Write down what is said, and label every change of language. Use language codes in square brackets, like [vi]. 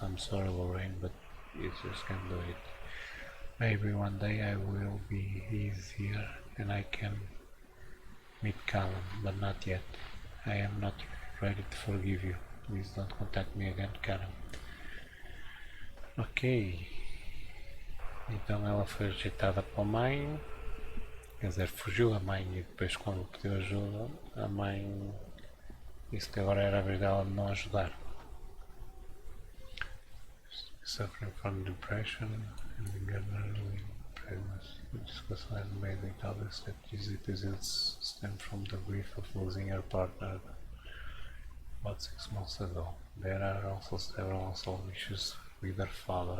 [en] I'm sorry, Lorraine, but you just can't do it. Maybe one day I will be easier and I can meet Callum, but not yet. I am not ready to forgive you. Please don't contact me again, Callum. Ok. [pt] Então ela foi rejeitada pela mãe, quer dizer, fugiu a mãe e depois quando pediu ajuda, a mãe disse que agora era a vez dela de não ajudar. [en] Suffering from depression and generally pregnancy. The discussion has made it obvious that these episodes stem from the grief of losing her partner about 6 months ago. There are also several unsolved issues with her father.